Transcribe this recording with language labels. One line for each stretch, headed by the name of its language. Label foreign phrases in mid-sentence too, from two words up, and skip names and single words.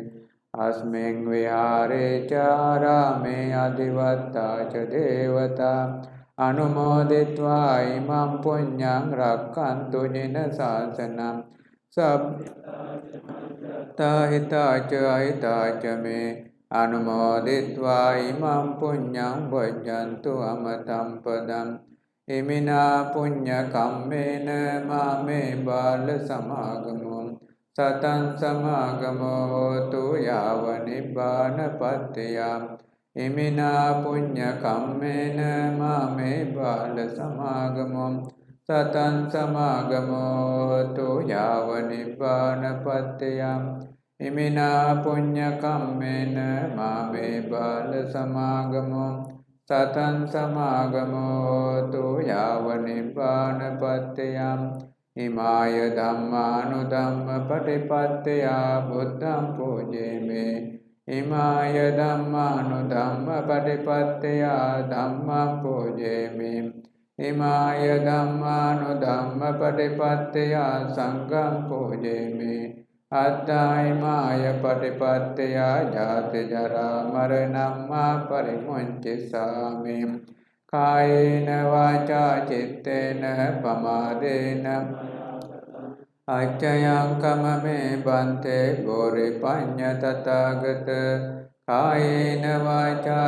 Pali: Asming vihare charame adivatta ca devata. Anumoditva imam punyang rakkantu jina sasana. සබ්බතා හිතාච අහිතාච මේ අනුමෝදිත්වා ඉමං පුඤ්ඤං වජ්ජන්තු අමතං පදං ඉමිනා පුඤ්ඤ කම්මේන මාමේ බාල සමාගමෝ සතං සමාගමෝ හෝතු යාව නිබ්බානපත්තිය ඉමිනා පුඤ්ඤ කම්මේන මාමේ බාල සමාගමෝ සතං සමාගමෝ හෝතු යාව නිබ්බානපත්තිය ඉමිනා පුඤ්ඤ කම්මේන මාමේ බාල සමාගමෝ සතං සමාගමෝ හෝතු යාව නිබ්බානපත්තිය ඉමාය ධම්මානුධම්ම පටිපත්තිය බුද්ධං පූජේමි ඉමාය ධම්මානුධම්ම පටිපත්තිය ධම්මං පූජේමි ඉමාය ධම්මානුධම්ම පටිපත්තිය සංඝං පූජේමි අත්ථයිමාය පටිපත්තිය ජාති ජරා මරණං පරිමුංචිසාමි කායේන වාචා චිත්තේන පමාදේන අච්චයං කමමේ බන්තේ බෝරිපඤ්ඤ තථාගත කායේන වාචා